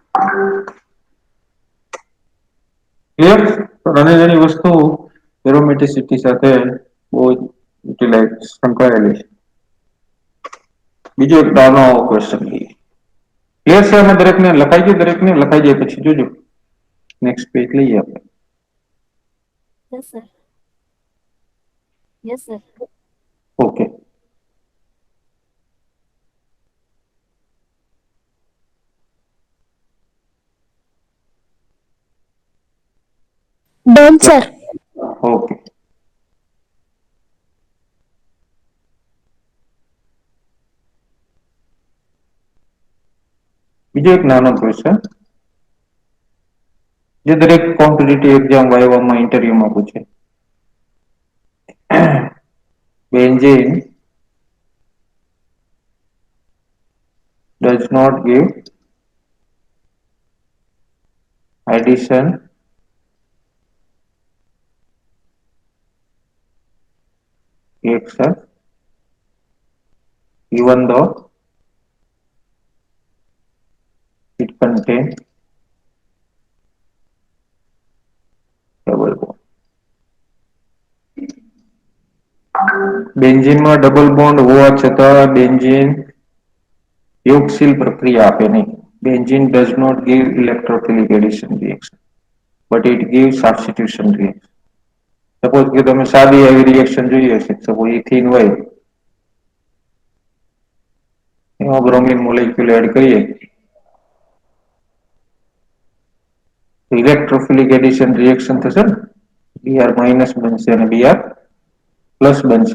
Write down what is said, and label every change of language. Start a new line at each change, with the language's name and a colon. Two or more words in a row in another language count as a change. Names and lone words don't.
Gujarati: ક્લિયર? તો નાની નાની વસ્તુ એરોમેટિસિટી સાથે બહુ યુટિલાઇઝ સંકળાયેલી છે. બીજો એક નાનો ક્વેશ્ચન લઈએ. ક્લિયર છે? આમાં દરેકને લખાઈ ગયું? દરેકને લખાઈ જાય પછી જોજો.
English: next page
Gujarati: લઈએ આપણે.
English: Yes, sir. Yes, sir.
Gujarati: ઓકે.
English: Done, sir.
Gujarati: ઓકે. બીજો એક નાનો ક્વેશ્ચન જે દરેક
English: competitive exam viva interview
Gujarati: પૂછે.
English: બેન્ઝીન does not give addition reaction even though it contains double bond.
Gujarati: બેન્ઝીનમાં
English: double bond
Gujarati: હોવા છતાં બેન્ઝીન યોગશીલ પ્રક્રિયા આપે નહીં.
English: બેન્ઝીન does not give electrophilic addition reaction but it gives substitution reaction.
Gujarati: સપોઝ કે તમે સાદી એવી રિએક્શન જોઈએ છે, સપોઝ ઇથિન હોય, એમાં
English: bromine molecule add
Gujarati: કરીએ,
English: electrophilic addition reaction
Gujarati: થશે ને, Br- બનશે અને Br+ બનશે.